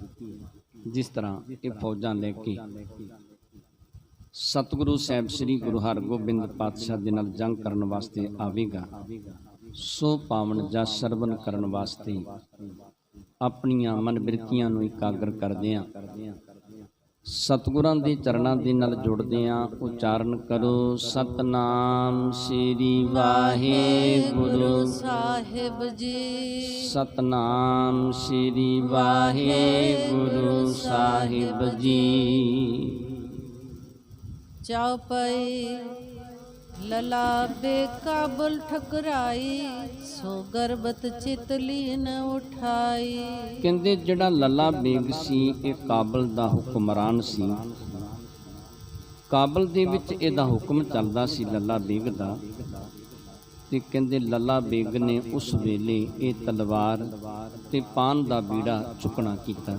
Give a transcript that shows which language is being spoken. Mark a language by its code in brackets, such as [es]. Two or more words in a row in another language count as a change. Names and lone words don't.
[pa] ਜਿਸ ਤਰ੍ਹਾਂ ਇਹ ਫੌਜਾਂ ਲੈ ਕੇ ਸਤਿਗੁਰੂ ਸਾਹਿਬ ਸ੍ਰੀ ਗੁਰੂ ਹਰਗੋਬਿੰਦ ਪਾਤਸ਼ਾਹ ਦੇ ਨਾਲ ਜੰਗ ਕਰਨ ਵਾਸਤੇ ਆਵੇਗਾ, ਸੋ ਪਾਵਨ ਜਸ ਸਰਵਨ ਕਰਨ ਵਾਸਤੇ ਆਪਣੀਆਂ ਮਨ ਬਿਰਤੀਆਂ ਨੂੰ ਇਕਾਗਰ ਕਰਦਿਆਂ ਸਤਿਗੁਰਾਂ ਦੇ ਚਰਨਾਂ ਦੇ ਨਾਲ ਜੁੜਦਿਆਂ ਉਚਾਰਨ ਕਰੋ, ਸਤਨਾਮ ਸ੍ਰੀ ਵਾਹਿਗੁਰੂ ਸਾਹਿਬ ਜੀ, ਸਤਨਾਮ ਸ੍ਰੀ ਵਾਹਿਗੁਰੂ ਸਾਹਿਬ ਜੀ। [hi] ਚੌਪਈ लला बेकाबुल ठकराई, सो गर्भत चित लीन उठाई। [pa] ਕਹਿਤੇ ਜਿਹੜਾ ਲਲਾ ਬੇਗ ਸੀ ਯੇ ਕਾਬਲ ਦਾ ਹੁਕਮਰਾਨ ਸੀ। ਕਾਬਲ ਦੇ ਵਿਚ ਇਹਦਾ ਹੁਕਮ ਚਲਦਾ ਸੀ ਲਲਾ ਬੇਗ ਦਾ। ਤੇ ਕਹਿਤੇ ਲਲਾ ਬੇਗ ਨੇ ਉਸ ਵੇਲੇ ਯੇ ਤਲਵਾਰ ਤੇ ਪਾਨ ਦਾ ਬੀੜਾ ਚੁਕਣਾ ਕੀਤਾ।